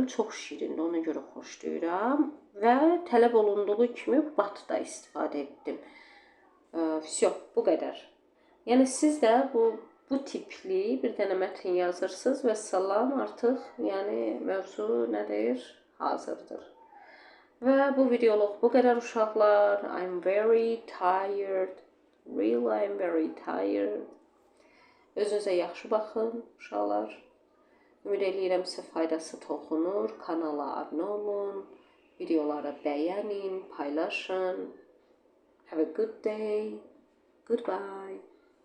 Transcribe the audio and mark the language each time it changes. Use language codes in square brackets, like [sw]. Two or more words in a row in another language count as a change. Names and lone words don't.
[az] Çox şirindir, ona görə xoşlayıram və tələb olunduğu kimi bat da istifadə etdim. Всё, bu qədər. Yəni siz də bu tipli bir dənə mətn yazırsınız və salam artıq, yəni mövzu nədir? Hazırdır. Və bu videoluq bu qədər uşaqlar. [en] I'm very tired. Really I'm very tired. [az] Özünüzə yaxşı baxın uşaqlar. Ümid edirəm sizə faydası toxunur. Kanala abunə olun. Videoları bəyənin, paylaşın. [en] Have a good day. Goodbye.